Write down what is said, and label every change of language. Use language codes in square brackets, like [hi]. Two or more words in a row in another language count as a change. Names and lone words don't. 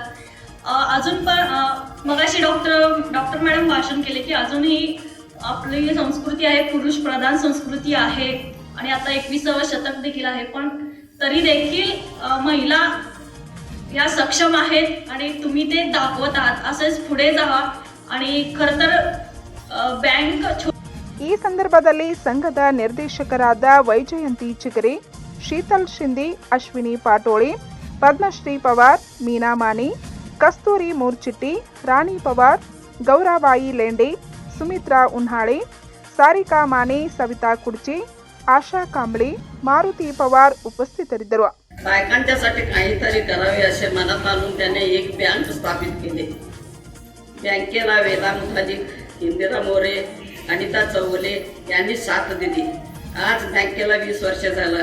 [mr] अजून पण मगाशी डॉक्टर मॅडम भाषण केले की अजूनही आपली संस्कृती आहे, पुरुष प्रधान संस्कृती आहे आणि आता 21वे शतक देखील आहे. पण तरी देखील महिला या सक्षम आहेत आणि तुम्ही ते दाखवत आहात. असेच पुढे जावा. आणि खरं तर ಬ್ಯಾಂಕ್ [kn] ಈ ಸಂದರ್ಭದಲ್ಲಿ ಸಂಘದ ನಿರ್ದೇಶಕರಾದ ವೈಜಯಂತಿ ಚಿಗರೆ, ಶೀತಲ್ ಶಿಂದೆ, ಅಶ್ವಿನಿ ಪಾಟೋಳಿ, ಪದ್ಮಶ್ರೀ ಪವಾರ್, ಮೀನಾ ಮಾನಿ, ಕಸ್ತೂರಿ ಮೂರ್ಚಿಟ್ಟಿ, ರಾಣಿ ಪವಾರ್, ಗೌರಾಬಾಯಿ ಲೇಂಡೆ, ಸುಮಿತ್ರಾ ಉನ್ಹಾಳೆ, ಸಾರಿಕಾ ಮಾನೆ, ಸವಿತಾ ಕುಡ್ಚಿ, [mr] आशा कांबळे, मारुती पवार उपस्थितरिद्ದರು. बायकांच्यासाठी काहीतरी करावे असे मनात आणून त्याने एक बँक स्थापित केले. बँकेला वेदा मुखार्जी, इंदिरा मोरे, अनिता चौगुले यांनी साथ दिली. आज बँकेला 20 वर्ष झालं.